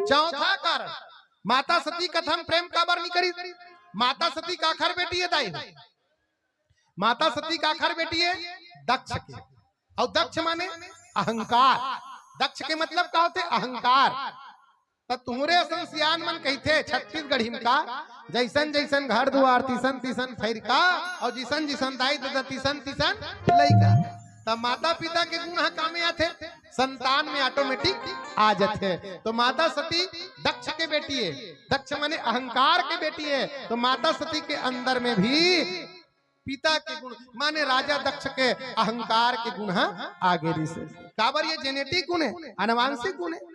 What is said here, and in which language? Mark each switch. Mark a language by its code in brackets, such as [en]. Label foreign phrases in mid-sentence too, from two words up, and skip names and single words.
[hne] चौथा कारण माता सती कथा में प्रेम काबर नहीं करी माता सती का आखर बेटी है दाई माता सती का आखर बेटी है दक्ष के और दक्ष माने अहंकार। दक्ष के मतलब का होते अहंकार। तो तुम्हारे असन सियान मन कहते छत्तीसगढ़ी का जैसन जैसन घर दुआर तीसन तीसन फैर का और जिसन जिसन दाई दादा तीसन तीसन लइका। तब माता पिता के गुण कामे आते संतान में ऑटोमेटिक आ जाते। तो माता सती दक्ष के बेटी है दक्ष माने अहंकार के बेटी है। तो माता सती के अंदर में भी पिता के गुण माने राजा दक्ष के अहंकार के गुण आगे से काबर ये जेनेटिक गुण है आनुवांशिक गुण है।